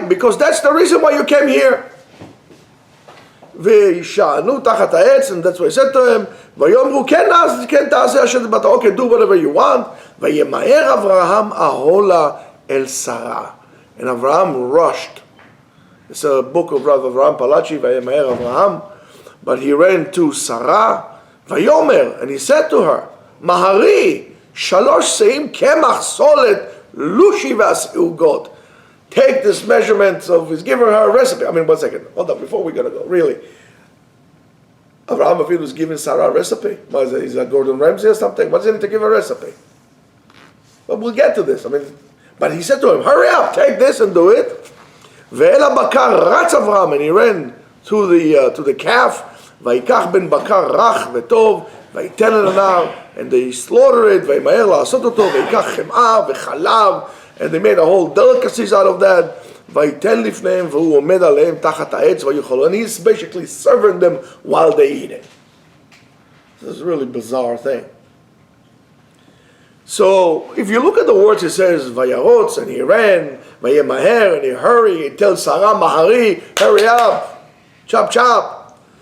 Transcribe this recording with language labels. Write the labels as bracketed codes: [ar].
[en] Because that's the reason why you came here. [he] וישענו תחת העץ, [en] and that's what he said to him. [he] ויאמרו כן תעשה אשר דיברת, [en] okay, do whatever you want. [he] וימהר אברהם ahola el Sarah. [en] And Avraham rushed. It's a book of Rav Avraham Palachi, וימהר Avraham. But he ran to Sarah. [he] ויאמר, [en] and he said to her, [he] מהרי 3 שאים קמח סולת לושי ועוגות. [en] Take this measurement of, he's giving her a recipe. I mean, 1 second, hold on, before we're going to go, really. Avraham Avinu was giving Sarah a recipe. Is that Gordon Ramsay or something? What's in it to give a recipe? But we'll get to this. I mean, but he said to him, hurry up, take this and do it. [he] ואל הבקר רץ אברהם, [en] and he ran to the calf. [he] ויקח בן בקר רך וטוב, ויתן אל הנער, [en] and they slaughtered it, [he] וימהר לעשות אותו, ויקח חמאה וחלב, [en] and they made a whole delicacies out of that. [he] ויתן לפניהם, והוא עומד עליהם תחת העץ ויאכלו. [en] And he's basically serving them while they eat it. This is a really bizarre thing. So, if you look at the words, it says, Vayarotz, and he ran, Vayemaher, and he hurried, he tells Sarah, Mahari, hurry up, chop chop.